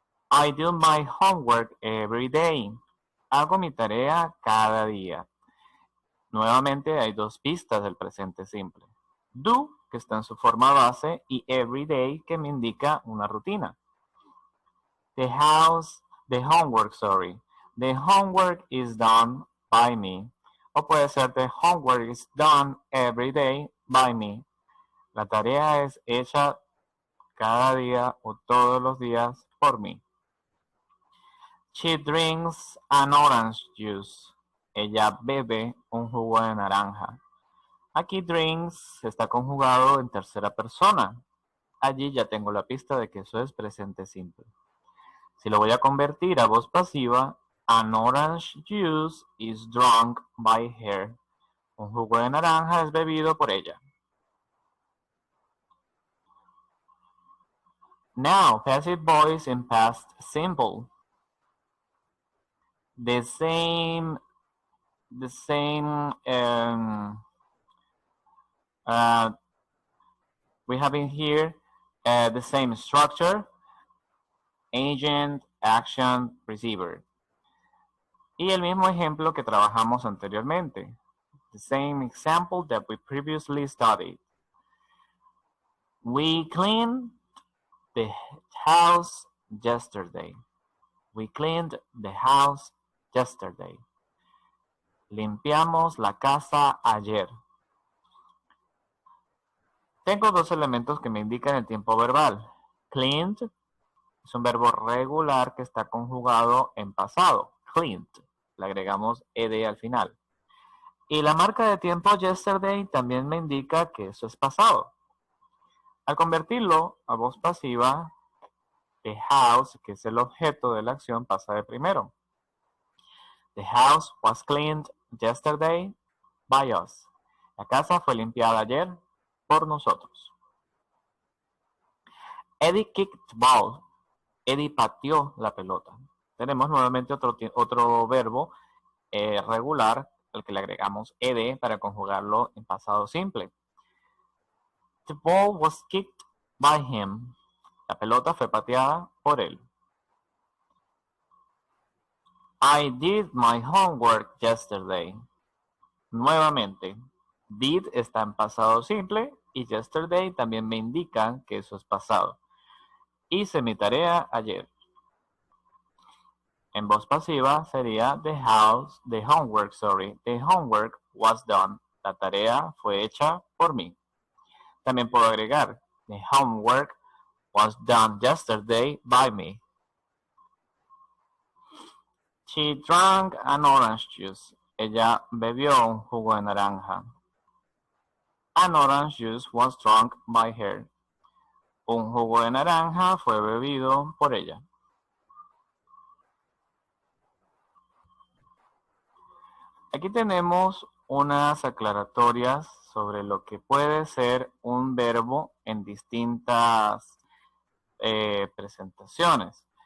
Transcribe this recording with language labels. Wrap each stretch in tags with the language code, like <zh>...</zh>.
<en>I do my homework every day.</en> <es>Hago mi tarea cada día. Nuevamente hay dos pistas del presente simple. Do, que está en su forma base, y every day, que me indica una rutina.</es> <en>The homework is done by me.</en> <es>O puede ser</es> <en>the homework is done every day by me.</en> <es>La tarea es hecha cada día o todos los días por mí.</es> <en>She drinks an orange juice.</en> <es>Ella bebe un jugo de naranja. Aquí drinks está conjugado en tercera persona. Allí ya tengo la pista de que eso es presente simple. Si lo voy a convertir a voz pasiva,</es> <en>an orange juice is drunk by her.</en> <es>Un jugo de naranja es bebido por ella.</es> <en>Now, passive voice in past simple. The same we have in here the same structure, agent, action, receiver.</en> <es>Y el mismo ejemplo que trabajamos anteriormente.</es> <en>The same example that we previously studied. We cleaned the house yesterday. We cleaned the house yesterday.</en> <es>Limpiamos la casa ayer. Tengo dos elementos que me indican el tiempo verbal. Cleaned es un verbo regular que está conjugado en pasado. Cleaned. Le agregamos ed al final. Y la marca de tiempo yesterday también me indica que eso es pasado. Al convertirlo a voz pasiva, the house, que es el objeto de la acción, pasa de primero.</es> <en>The house was cleaned yesterday by us.</en> <es>La casa fue limpiada ayer por nosotros.</es> <en>Eddie kicked the ball.</en> <es>Eddie pateó la pelota. Tenemos nuevamente otro verbo regular al que le agregamos ed para conjugarlo en pasado simple.</es> <en>The ball was kicked by him.</en> <es>La pelota fue pateada por él.</es> <en>I did my homework yesterday.</en> <es>Nuevamente, did está en pasado simple y yesterday también me indican que eso es pasado. Hice mi tarea ayer. En voz pasiva sería</es> <en>the homework was done.</en> <es>La tarea fue hecha por mí. También puedo agregar,</es> <en>the homework was done yesterday by me. She drank an orange juice.</en> <es>Ella bebió un jugo de naranja.</es> <en>An orange juice was drunk by her.</en> <es>Un jugo de naranja fue bebido por ella. Aquí tenemos unas aclaratorias sobre lo que puede ser un verbo en distintas presentaciones.</es>